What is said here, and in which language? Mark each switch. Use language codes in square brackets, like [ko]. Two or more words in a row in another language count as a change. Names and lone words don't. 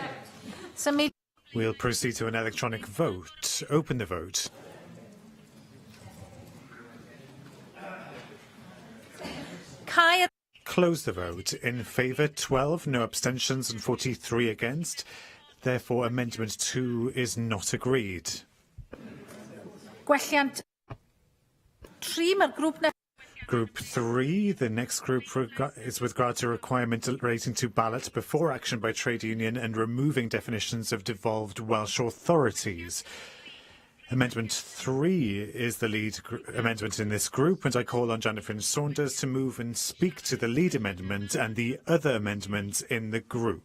[en] We'll proceed to an electronic vote. Open the vote. Close the vote. In favour, 12, no abstentions and 43 against. Therefore, Amendment 2 is not agreed. [cy] Gwelliant 3, mae'r grŵp [en] Group 3, the next group is with regard to requirement relating to ballot before action by trade union and removing definitions of devolved Welsh authorities. Amendment 3 is the lead amendment in this group, and I call on Janet Saunders to move and speak to the lead amendment and the other amendments in the group.